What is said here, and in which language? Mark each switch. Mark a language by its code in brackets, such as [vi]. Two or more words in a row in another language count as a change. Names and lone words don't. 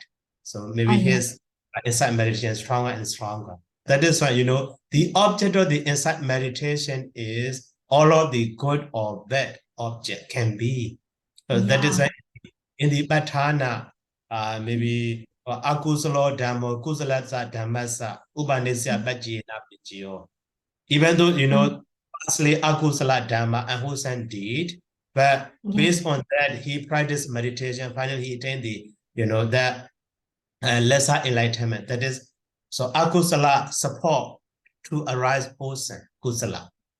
[en] So maybe his insight meditation is stronger and stronger. That is why, the object of the insight meditation is all of the good or bad object can be. That is why in the Patana, maybe [pi] akusalo dhammo, kusalatsa dhammasa, upanisya bhajjena bhajjiyo. [en] Even though, firstly, [pi] akusala dhamma, [en] unwholesome deed, but based on that, he practiced meditation. Finally, he attained the, that lesser enlightenment. That is, so akusala support to arise wholesome kusala.